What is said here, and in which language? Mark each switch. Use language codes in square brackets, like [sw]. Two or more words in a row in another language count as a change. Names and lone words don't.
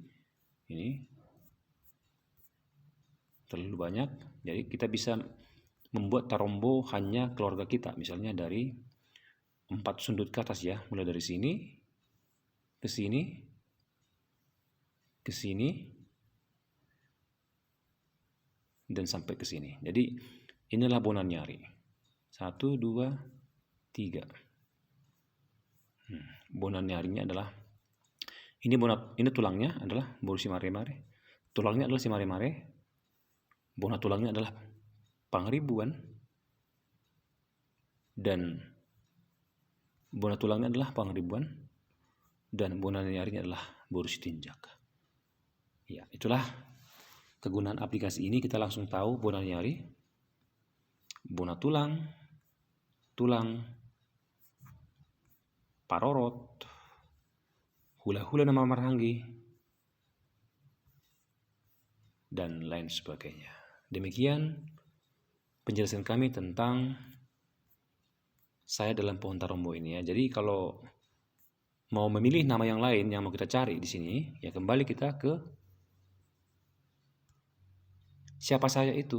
[id] Ini terlalu banyak, jadi kita bisa membuat tarombo hanya keluarga kita, misalnya dari 4 sudut ke atas ya, mulai dari sini ke sini ke sini dan sampai ke sini. Jadi inilah Bonanyari. 1, 2, 3. Bonanyarinya adalah ini tulangnya adalah boru simare-mare. Tulangnya adalah simare-mare. Bona tulangnya adalah pangribuan. Dan bona tulangnya adalah pangribuan. Dan bonanyarinya adalah boru sitinjak. Ya, itulah kegunaan aplikasi ini. Kita langsung tahu bonanyari, [bbc] bona tulang, [id] parorot, hula-hula nama marhangi, dan lain sebagainya. Demikian penjelasan kami tentang saya dalam pohon tarombo ini ya. Jadi kalau mau memilih nama yang lain yang mau kita cari di sini, ya kembali kita ke siapa saya itu.